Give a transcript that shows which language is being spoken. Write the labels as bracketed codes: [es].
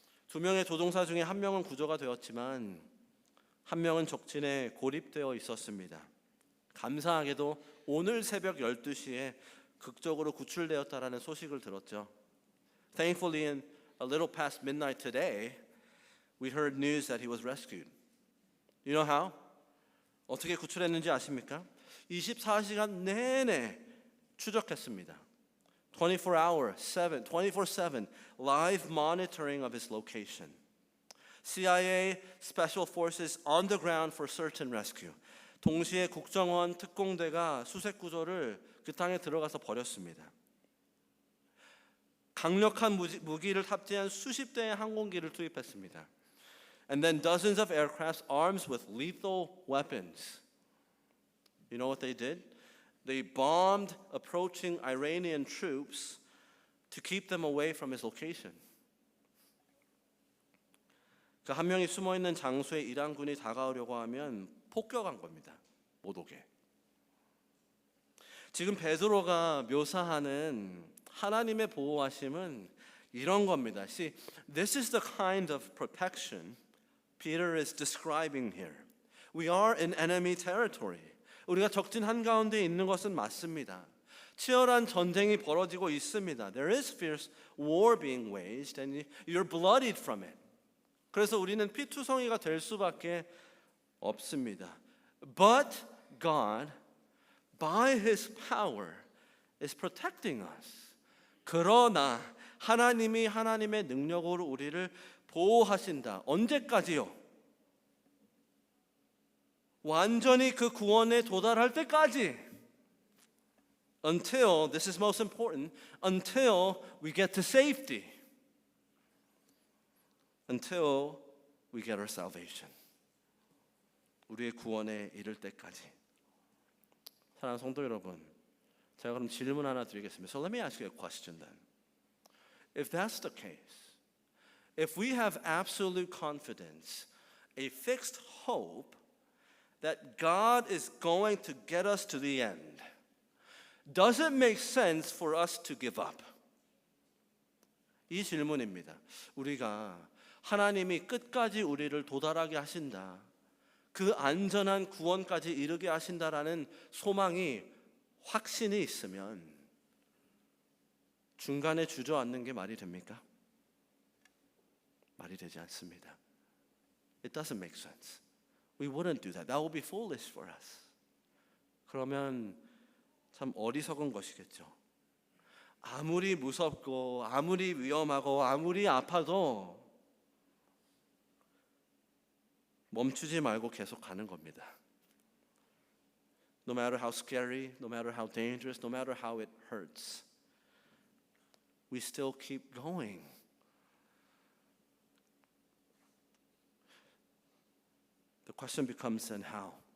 [ko] 2명의 조종사 중에 1명은 구조가 되었지만 1명은 적진에 고립되어 있었습니다. 감사하게도 오늘 새벽 12시에 극적으로 구출되었다라는 소식을 들었죠. [en] Thankfully, in a little past midnight today, we heard news that he was rescued. You know how? [ko] 어떻게 구출했는지 아십니까? 24시간 내내 추적했습니다. [en] 24/7 live monitoring of his location. CIA Special Forces on the ground for search and rescue. [ko] 동시에 국정원 특공대가 수색 구조를 그 땅에 들어가서 벌였습니다. 강력한 무기를 탑재한 수십 대의 항공기를 투입했습니다. [en] And then dozens of aircrafts armed with lethal weapons. You know what they did? They bombed approaching Iranian troops to keep them away from his location. [ko] 그 한 명이 숨어 있는 장소에 이란군이 다가오려고 하면 폭격한 겁니다. 못 오게. 지금 베드로가 묘사하는 하나님의 보호하심은 이런 겁니다. [en] See, this is the kind of protection Peter is describing here. We are in enemy territory. [ko] 우리가 적진 한가운데 있는 것은 맞습니다. 치열한 전쟁이 벌어지고 있습니다. [en] There is fierce war being waged and you're bloodied from it. [ko] 그래서 우리는 피투성이가 될 수밖에 없습니다. [en] But God, by His power, is protecting us. [ko] 그러나 하나님이 하나님의 능력으로 우리를 보호하신다. 언제까지요? 완전히 그 구원에 도달할 때까지. [en] Until, this is most important, until we get to safety. Until we get our salvation. [ko] 우리의 구원에 이를 때까지. 사랑하는 성도 여러분, 제가 그럼 질문 하나 드리겠습니다. [en] So let me ask you a question then. If that's the case, if we have absolute confidence, a fixed hope that God is going to get us to the end, does it make sense for us to give up? [ko] 이 질문입니다. 우리가 하나님이 끝까지 우리를 도달하게 하신다. 그 안전한 구원까지 이르게 하신다라는 소망이 확신이 있으면 중간에 주저앉는 게 말이 됩니까? 말이 되지 않습니다. [en] It doesn't make sense. We wouldn't do that. That would be foolish for us. [ko] 그러면 참 어리석은 것이겠죠. 아무리 무섭고 아무리 위험하고 아무리 아파도 멈추지 말고 계속 가는 겁니다. [en] No matter how scary, no matter how dangerous, no matter how it hurts, we still keep going. The question becomes then how?